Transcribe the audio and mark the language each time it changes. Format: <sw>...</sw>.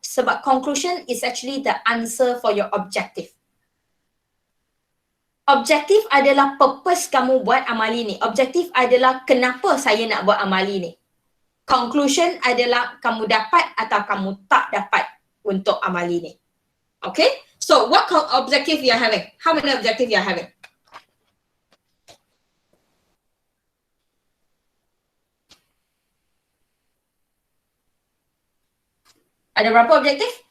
<en>Sebab conclusion is actually the answer for your objective.</en> <ms>Objektif adalah purpose kamu buat amali ni. Objektif adalah kenapa saya nak buat amali ni. Conclusion adalah kamu dapat atau kamu tak dapat untuk amali ni.</ms> <en>Okay? So, what objective you are having? How many objective you are having?</en> <ms>Ada berapa objektif?</ms>